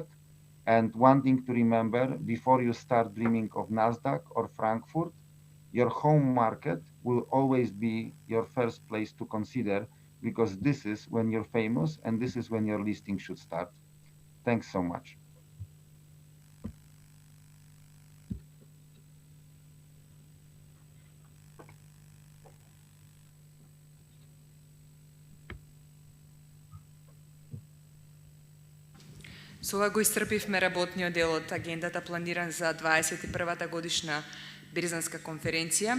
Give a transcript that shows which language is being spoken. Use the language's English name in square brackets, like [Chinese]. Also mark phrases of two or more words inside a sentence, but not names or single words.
[English] And one thing to remember, before you start dreaming of NASDAQ or Frankfurt, your home market will always be your first place to consider, because this is when you're famous and this is when your listing should start. Thanks so much. [Macedonian] Со ова го исцрпивме работниот дел од агендата планиран за 21-та годишна Берзанска конференција.